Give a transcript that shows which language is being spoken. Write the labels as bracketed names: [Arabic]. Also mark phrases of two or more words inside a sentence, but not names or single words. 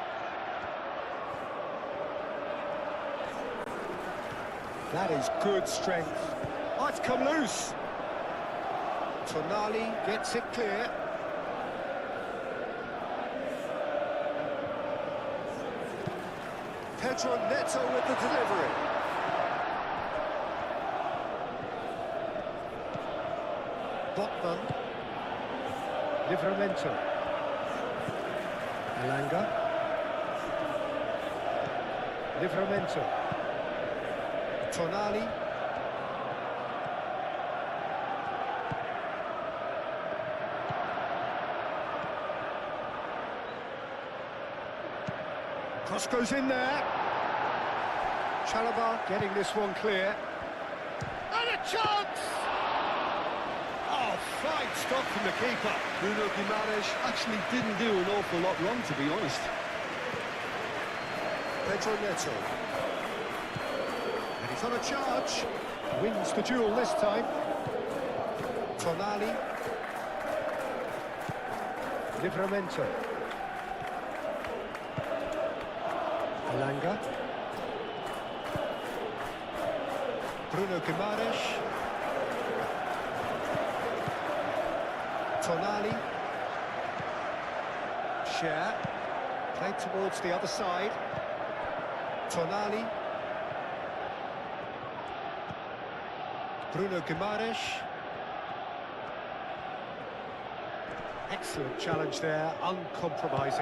[English] That is good strength. Oh, it's come loose. Tonali gets it clear. Pedro Neto with the delivery. Botman. Livramento. Elanga. Livramento. Tonali. Cross goes in there. Chalobah getting this one clear. And a chance! Oh, fine stop from the keeper. Bruno Guimaraes actually didn't do an awful lot wrong, to be honest. Pedro Neto. And he's on a charge. Wins the duel this time. Tonali. Livramento. Elanga. Bruno Guimaraes. Tonali. Share. Played towards the other side. Tonali. Bruno Guimaraes. Excellent challenge there, uncompromising.